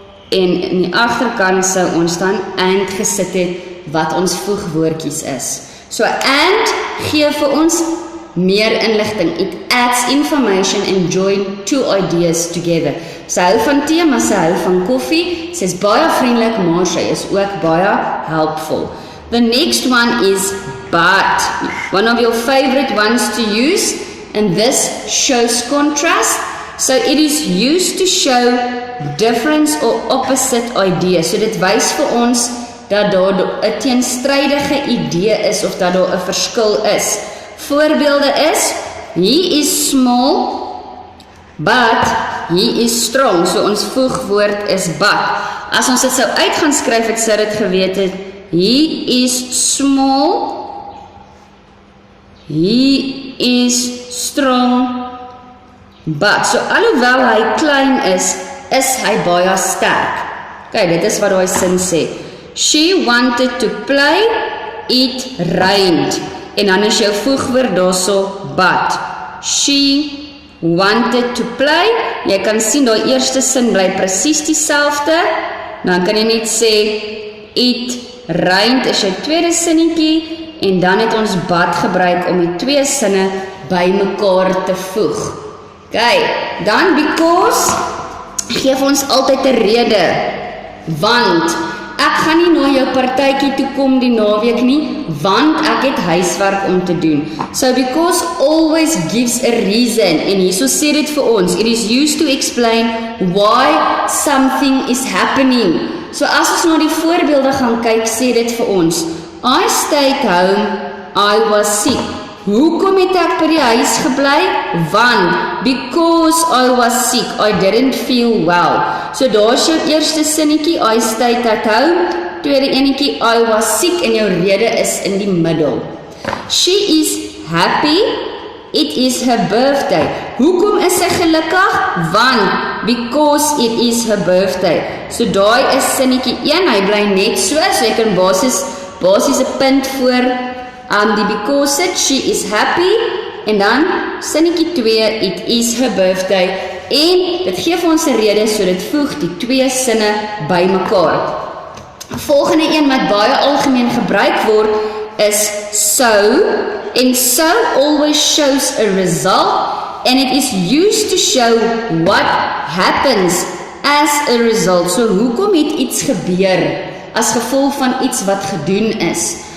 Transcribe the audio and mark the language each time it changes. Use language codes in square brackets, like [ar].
[af] En in die agterkant sou ons dan and gesit het wat ons voegwoordjies is. So and gee vir ons meer inligting. [en] It adds information and join two ideas together. [af] Sy hou van tee, maar sy hou van koffie. Sy is baie vriendelik, maar sy is ook baie helpful. [en] The next one is but. One of your favorite ones to use, and this shows contrast. So it is used to show difference or opposite ideas. [af] So dit wys vir ons dat daar 'n teenstrydige idee is of dat daar 'n verskil is. Voorbeelde is, [en] he is small, but he is strong. [af] So ons voegwoord is but. As ons dit sou uit gaan skryf het, sou dit geweet het, [en] he is small, he is strong, but. [af] So alhoewel hy klein is hy baie sterk. Okay, dit is wat daai sin sê. [en] She wanted to play, it rained. [af] En dan is jou voegwoord daarso but. [en] She wanted to play. [af] Jy kan sien daai eerste sin bly presies dieselfde. Dan kan jy net sê [en] it rained [af] is jou tweede sinnetjie en dan het ons but gebruik om die twee sinne bymekaar te voeg. Okay, dan because gee vir ons altyd 'n rede. Want ek gaan nie na jou partytjie toe kom die naweek nie, want ek het huiswerk om te doen. [en] So because always gives a reason, [af] en hierso sê dit vir ons, [en] it is used to explain why something is happening. [af] So as ons na die voorbeelde gaan kyk, sê dit vir ons, [en] I stayed home, I was sick. [af] Hoekom het ek by die huis gebly? [en] Want, because I was sick, I didn't feel well. [af] So daar is jou eerste sinnetjie, [en] I stayed at home. [af] Tweede enetjie, [en] I was sick [af] en jou rede is in die middel. [en] She is happy, it is her birthday. [af] Hoekom is sy gelukkig? Want, [en] because it is her birthday. [af] So daai is sinnetjie 1, hy bly net so jy kan basies 'n punt voor die because it, [en] she is happy, [af] en dan sinnetjie 2, [en] it is her birthday, [af] en dit gee vir ons 'n rede, so dit voeg die twee sinne bymekaar. Volgende een wat baie algemeen gebruik word, is so, [en] en so always shows a result and it is used to show what happens as a result. [af] So hoekom het iets gebeur as gevolg van iets wat gedoen is?